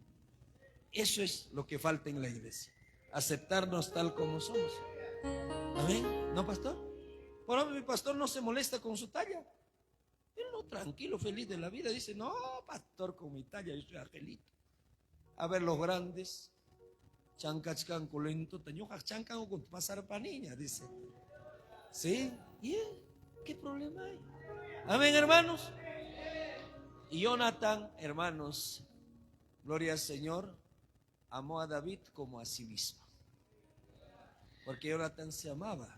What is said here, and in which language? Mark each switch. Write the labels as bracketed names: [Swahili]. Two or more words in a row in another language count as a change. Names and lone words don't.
[Spanish] Eso es lo que falta en la iglesia. Aceptarnos tal como somos. Amén. ¿No, pastor? Por ejemplo, mi pastor no se molesta con su talla. Él no, tranquilo, feliz de la vida. Dice, no, pastor, con mi talla yo soy angelito. A ver, los grandes, chancachcan colento, tañojas chancan con pasar pa' niña, dice. ¿Sí? ¿Y qué problema hay? Amén, hermanos. Y Jonathan, hermanos, gloria al Señor, amó a David como a sí mismo. Porque Jonathan se amaba.